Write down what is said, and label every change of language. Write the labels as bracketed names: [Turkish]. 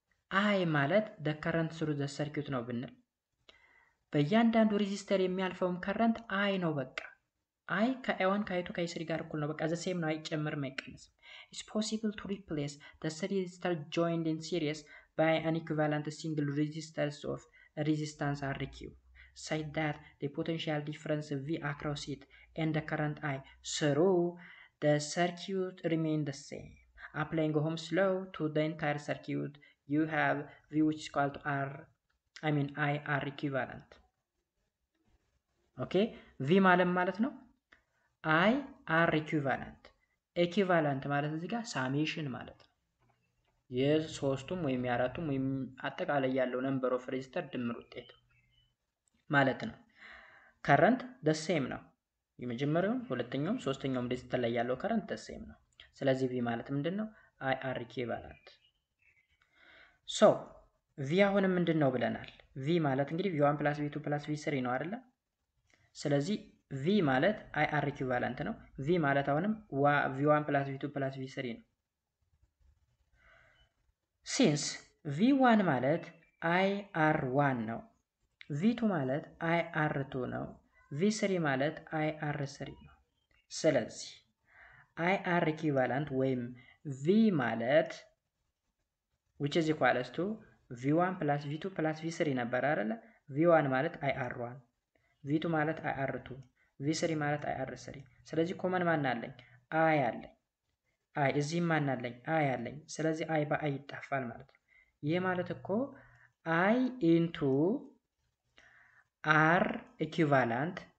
[English] I ማለት the current through the circuit [Amharic] ነው ብንል በእያንዳንዱ ሬዚስተር የሚያልፈውም current I ነው በቃ። I ከI1 ከI2 ከI3 ጋር እኩል ነው በቃ the same ነው አይጨምርም አይቀንስም። [English] It's possible to replace the three resistors joined in series by an equivalent single resistance of resistance RQ such that the potential difference V across it and the current I through the circuit remain the same. Applying Ohm's law to the entire circuit, you have V which is equal to I R equivalent. [Amharic] Okay, V ማለት ነው I R equivalent ማለት እዚህ ጋር ሳሜሽን ማለት ነው። የሶስቱም ወይም የአራቱም ወይም አጠቃላይ ያለው ነምበር ኦፍ ሬዚስተር ድምር ውጤት ማለት ነው። current the same ነው። የመጀመሪያውም ሁለተኛውም ሶስተኛውም ሬዚስተር ላይ ያለው current the same ነው። ስለዚህ V ማለት ምንድነው? I R equivalent. so V አሁንም ምንድነው ብለናል? V ማለት እንግዲህ V1 plus V2 plus V3 ነው አይደለ? ስለዚህ V ማለት IR equivalent ነው። V ማለት አሁንም V1 plus V2 plus V3 ነው። since V1 ማለት IR1 ነው፣ V2 ማለት IR2 ነው፣ V3 ማለት IR3 ነው። ስለዚህ IR equivalent ወይም V ማለት which is equals to V1 plus V2 plus V3 ነበር አይደለ? V1 ማለት IR1 V2 ማለት IR2 V3 ማለት IR3 ስለዚህ ኮመን ማን አለኝ? I አለኝ። I እዚህ ማን አለኝ? I አለኝ። ስለዚህ I በI ይጣፋል ማለት ነው። ይሄ ማለት እኮ I into R equivalent